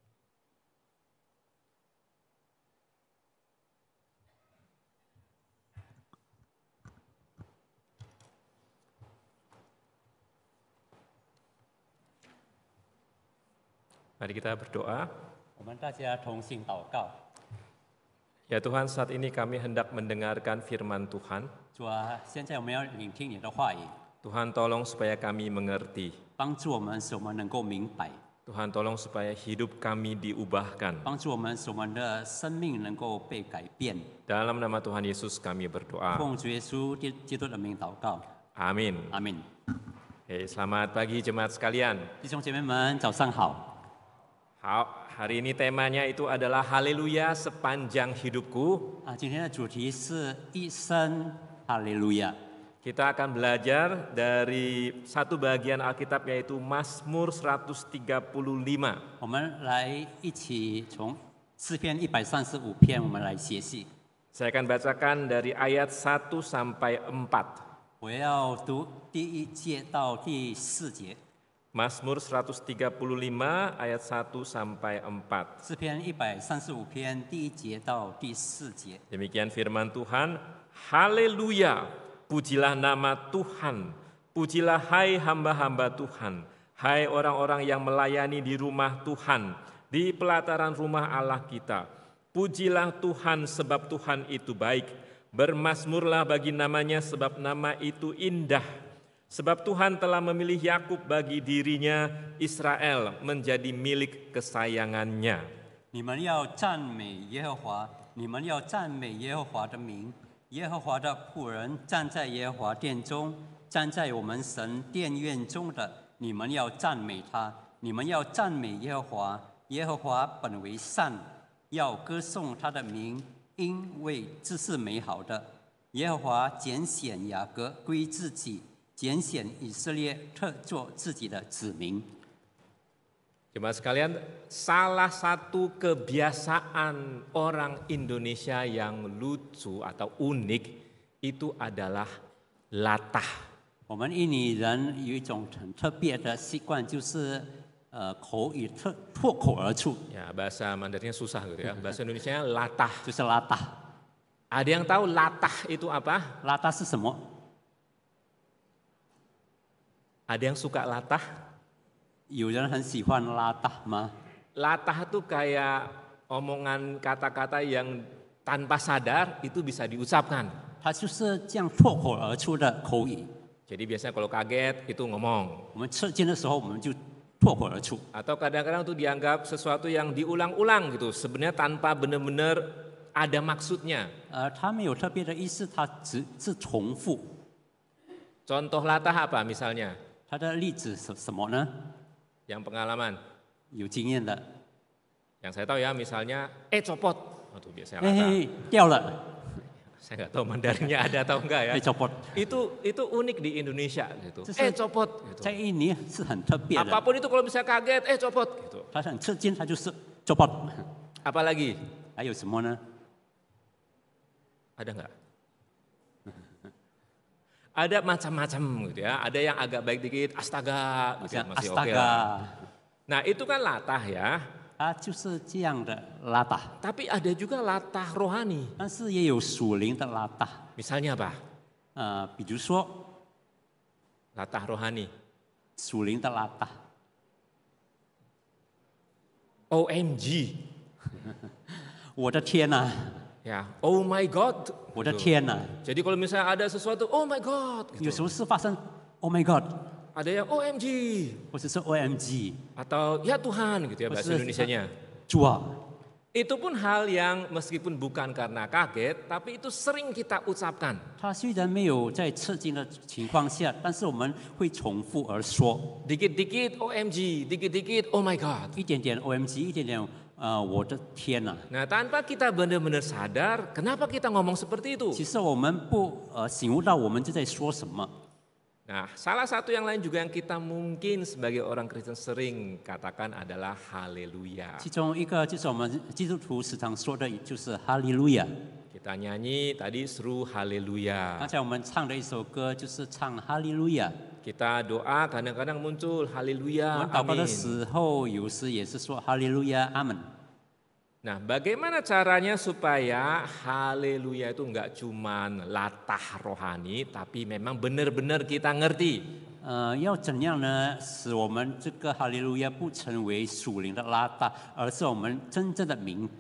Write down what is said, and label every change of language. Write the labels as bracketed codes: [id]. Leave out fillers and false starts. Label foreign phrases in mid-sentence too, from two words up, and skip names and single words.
[id] Mari kita berdoa. [zh] 我们大家同心祷告。 [id] Ya Tuhan, saat ini kami hendak mendengarkan firman Tuhan. [zh] 主啊，现在我们要聆听你的话语， [id] Tuhan tolong supaya kami mengerti. [zh] 帮助我们，使我们能够明白； [id] Tuhan tolong supaya hidup kami diubahkan. [zh] 帮助我们，使我们的生命能够被改变。 [id] Dalam nama Tuhan Yesus kami berdoa. [zh] 奉主耶稣基督的名祷告， [id] Amin. [zh] 阿门。 [id] Selamat pagi jemaat sekalian. [zh] 弟兄姐妹们，早上好。 [id] Hari ini temanya itu adalah Haleluya sepanjang hidupku. [zh] 今天的主题是一生哈利路亚。 [id] Kita akan belajar dari satu bagian Alkitab yaitu Mazmur 135. [zh] 我们来一起从诗篇135篇，我们来学习。 [id] Saya akan bacakan dari ayat 1 sampai 4. [zh] 我要读第1节到第4节。 [id] Mazmur 135 ayat 1 sampai 4. [zh] 诗篇135篇第1节到第4节。 [id] Demikian firman Tuhan, Haleluya, pujilah nama Tuhan, pujilah hai hamba-hamba Tuhan, hai orang-orang yang melayani di rumah Tuhan, di pelataran rumah Allah kita. Pujilah Tuhan sebab Tuhan itu baik, bermazmurlah bagi namanya sebab nama itu indah. Sebab Tuhan telah memilih Yakub bagi dirinya, Israel menjadi milik kesayangannya. [zh] 你们要赞美耶和华，你们要赞美耶和华的名。耶和华的仆人站在耶和华殿中，站在我们神殿院中的，你们要赞美他。你们要赞美耶和华，耶和华本为善，要歌颂他的名，因为这是美好的。耶和华拣选雅各归自己。拣选以色列特作自己的子民。 [id] Jemaat sekalian, salah satu kebiasaan orang Indonesia yang lucu atau unik itu adalah latah. [zh] 我们印尼人有一种很特别的习惯，就是口语脱口而出， [id] Ya, bahasa Mandarinnya susah gitu ya. Bahasa Indonesianya latah. [zh] 就是拉达。 [id] Ada yang tahu latah itu apa? [zh] 拉达是什么？ [id] Ada yang suka latah? [zh] 有人很喜欢拉达吗？ [id] Latah itu kayak omongan kata-kata yang tanpa sadar itu bisa diucapkan. [zh] 它就是这样脱口而出的口语。 [id] Jadi biasanya kalau kaget itu ngomong. [zh] 我们吃惊的时候，我们就脱口而出。 [id] Atau kadang-kadang itu dianggap sesuatu yang diulang-ulang gitu. Sebenarnya tanpa benar-benar ada maksudnya. [zh] 它没有特别的意思，它只是重复。 [id] Contoh latah apa misalnya? [zh] 它的例子是什么呢？ [id] Yang pengalaman. [zh] 有经验的， [id] Yang saya tahu ya misalnya, copot. Itu biasanya 哎 latah. [zh] 掉了， [id] Saya nggak tahu Mandarinnya ada atau enggak ya. [zh] 哎 copot。 [id] Itu unik di Indonesia gitu. Terus- Copot. Gitu. [zh] 在印尼是很特别的， [id] Apapun itu kalau bisa kaget, copot. Gitu. [zh] 它很吃惊，它就是 copot。 [id] Apalagi? [zh] 还有什么呢？ [id] Ada nggak? Ada macam-macam gitu ya. Ada yang agak baik dikit, astaga, gitu, [zh] 像 [id] masih oke lah. astaga， Nah itu kan latah ya. [zh] 它就是这样的拉达， [id] Tapi ada juga latah rohani. [zh] 但是也有属灵的拉达。 [id] Misalnya apa? [zh] 比如说 [id] Latah rohani. [zh] 属灵的拉达， [en] OMG. [zh] 我的天哪、 [id] Ya, [en] oh my God. [zh] 我的 [id] gitu. [zh] 天哪、 [id] Jadi kalau misalnya ada sesuatu, [en] oh my God. [zh] 有 [id] Gitu. [zh] 什么事发生 ？ [en] Oh my God， [id] Ada yang OMG. [zh] 或者是 OMG， [id] Atau ya Tuhan gitu ya bahasa Maksudnya- Indonesianya. [zh] 主啊， [id] Itu pun hal yang meskipun bukan karena kaget, tapi itu sering kita ucapkan. [zh] 他虽然没有在吃惊的情况下，但是我们会重复而说， [id] Dikit-dikit OMG, dikit-dikit [en] oh my God. [zh] 一点点 OMG，一点点我的天哪、 [id] Nah tanpa kita benar-benar sadar, kenapa kita ngomong seperti itu? [zh] 其实我们不醒悟到我们就在说什么。 [id] Nah, salah satu yang lain juga yang kita mungkin sebagai orang Kristen sering katakan adalah haleluya. [zh] 其中一个就是我们基督徒时常说的，就是哈利路亚。 [id] Kita nyanyi tadi seru [zh] 刚 [id] haleluya. [zh] 才我们唱的一首歌就是唱哈利路亚。 [id] Kita doa kadang-kadang muncul [zh] 我 [id] haleluya, [zh] 们祷告的 [id] amin. [zh] 时候，有时也是说哈利路亚，阿门。 [id] Nah, bagaimana caranya supaya haleluya itu enggak cuman latah rohani, tapi memang benar-benar kita ngerti. [zh] 要怎样呢？使我们这个哈利路亚不成为属灵的拉大，而是我们真正的明白。